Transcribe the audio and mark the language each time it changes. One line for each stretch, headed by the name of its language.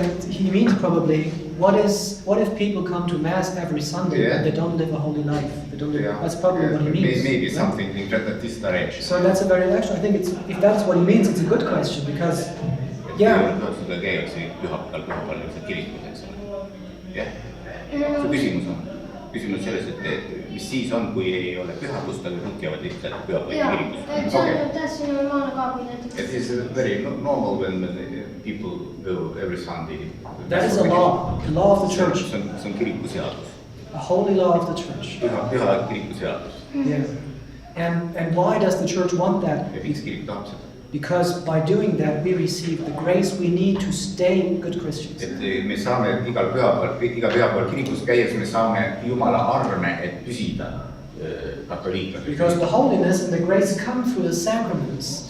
English: He means probably what if people come to Mass every Sunday and they don't live a holy life? That's probably what he means. Maybe something in this direction. So that's a very actually. I think if that's what he means, it's a good question because
Estonian: Seda käiakse pühapäeval kirikus, eks ole. Jah, see küsimus selles, et mis siis on, kui ei ole pühadust, aga kõik jäävad lihtsalt pühapäeva kirikus. See on täiesti normaalne ka, kui näiteks.
English: It is very normal when people go every Sunday. That is a law, the law of the church.
Estonian: See on kiriku seadus.
English: A holy law of the church.
Estonian: Püha kiriku seadus.
English: Yeah. And why does the church want that?
Estonian: Ja miks kirik tahab seda?
English: Because by doing that we receive the grace we need to stay good Christians.
Estonian: Et me saame iga pühapäeval kirikus käies me saame Jumala arme, et püsida katoliiklased.
English: Because the holiness and the grace come through the sacraments.